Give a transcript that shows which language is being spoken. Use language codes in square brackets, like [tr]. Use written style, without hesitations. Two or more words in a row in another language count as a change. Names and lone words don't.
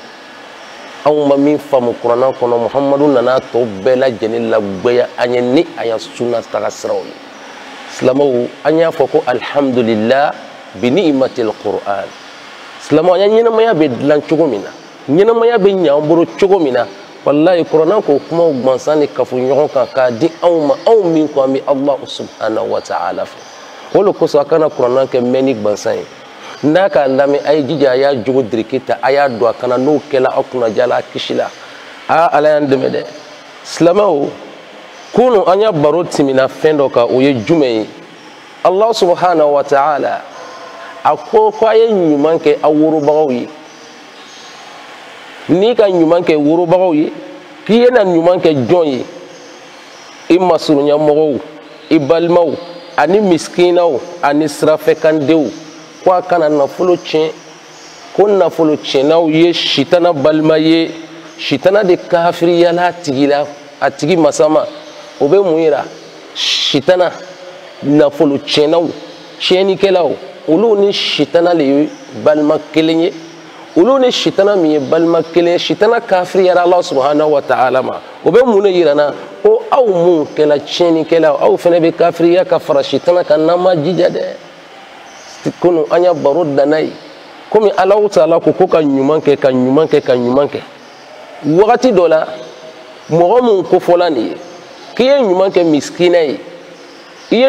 [bm] Anw ma min faamu kuranna kɔnɔ Muhamadu nana tɔ bɛɛ lajɛlen lagwɛya an ye ni a ya sunna taga siraw ye. Silamɛw an y'a fɔ ko [ar] الحمد لله بنعمة القرآن. [bm] Silamɛw an ya ɲɛnamaya bɛ dilan cogo min na ɲɛnamaya bɛ ɲɛ an bolo cogo min na wallahi kuranna k'o kumaw gansan de kafoɲɔgɔn kan k'a di anw ma anw min ko an bɛ [ar] الله سبحانه وتعالى [bm] fɛ. O de kosɔn a kana kuranna kɛ mɛnni gansan ye. N'a k'a lamɛn a ye jija a y'a jogo diriki ta a y'a don a kana n'o kɛla aw kunnaja la a kisi la Ala y'an dɛmɛ dɛ. Silamɛw kunu an ya baro tɛmɛna fɛn dɔ kan o ye jumɛn ye [ar] الله سبحانه وتعالى [bm] a ko a ye ɲuman kɛ aw worobagaw ye n'i ka ɲuman kɛ worobagaw ye k'i ye na ɲuman kɛ jɔn ye i masurunyamɔgɔw i balimaw ani miskinaw ani sirafɛkandenw ko a kana nafolo tiɲɛ ko nafolo tiɲɛnaw ye sitana balima ye sitana de kafiriyala a tigi masama o bɛ mun yira sitana nafolo tiɲɛnaw tiɲɛnikɛlaw olu ni sitana le ye balima kelen ye olu ni sitana min ye balima kelen ye sitana kafiriyala [ar] الله سبحانه وتعالى [bm] ma o bɛ mun de yira na ko aw mun kɛla tiɲɛnikɛlaw aw fana bɛ kafiriya ka fara sitana kan n'an ma jija dɛ. Kunu an ya baro danna ye komi Alahu Taala ko ka ɲuman kɛ ka ɲuman kɛ ka ɲuman kɛ wagati dɔ la mɔgɔ mun kofɔla nin ye k'i ye ɲuman kɛ miskina ye i ye